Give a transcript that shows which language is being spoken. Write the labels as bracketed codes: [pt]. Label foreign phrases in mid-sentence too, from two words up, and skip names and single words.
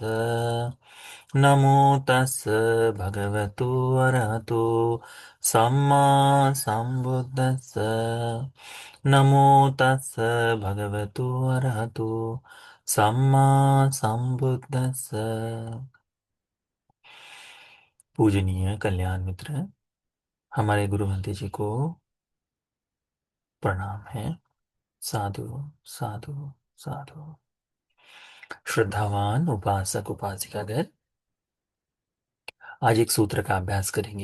[pi] नमो तस् भगवतो अरहतो सम्मा सम्बुद्दस्स। नमो तस् भगवतो अरहतो सम्मा सम्बुद्दस्स। [hi] पूजनीय कल्याण मित्र, हमारे गुरु महंत जी को प्रणाम है। [pi] साधु साधु साधु। [hi] श्रद्धावान उपासक उपासिकागण, आज एक सूत्र का अभ्यास करेंगे।